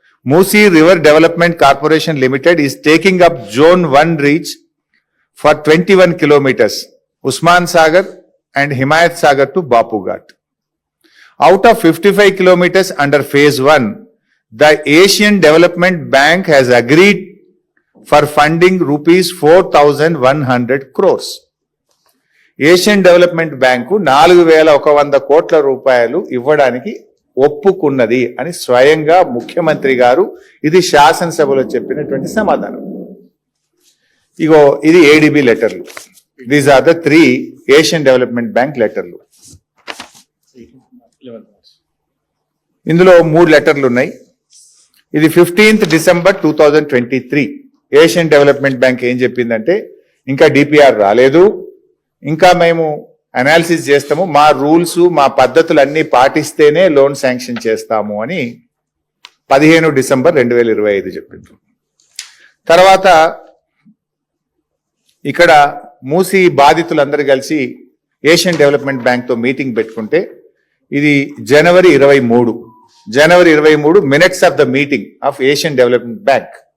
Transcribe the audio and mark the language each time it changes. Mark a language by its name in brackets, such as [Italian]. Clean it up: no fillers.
[English] Musi River Development Corporation Limited is taking up Zone 1 reach for 21 kilometers, Usman Sagar and Himayat Sagar to Bapu Ghat. Out of 55 kilometers under phase 1, the Asian Development Bank has agreed for funding rupees 4,100 crores. [Telugu] Asian development bank 4,100 కోట్ల రూపాయలు ఇవ్వడానికి ఒప్పుకున్నది అని స్వయంగా ముఖ్యమంత్రి గారు ఇది శాసనసభలో చెప్పినటువంటి సమాధానం. ఇగో ఇది ఏడీబీ లెటర్లు. These are the 3 Asian development bank లెటర్లు. ఇందులో 3 లెటర్లు ఉన్నాయి. ఇది 15th December 2023. Asian development bank ఏం చెప్పిందంటే, ఇంకా డిపిఆర్ రాలేదు, ఇంకా మేము అనాలిసిస్ చేస్తాము, మా రూల్స్ మా పద్ధతులు అన్ని పాటిస్తేనే లోన్ శాంక్షన్ చేస్తాము అని 15 డిసెంబర్ 2025 చెప్పిండ్రు. తర్వాత ఇక్కడ మూసీ బాధితులందరూ కలిసి ఏషియన్ డెవలప్మెంట్ బ్యాంక్తో మీటింగ్ పెట్టుకుంటే, ఇది జనవరి 23 minutes of the meeting of Asian development bank.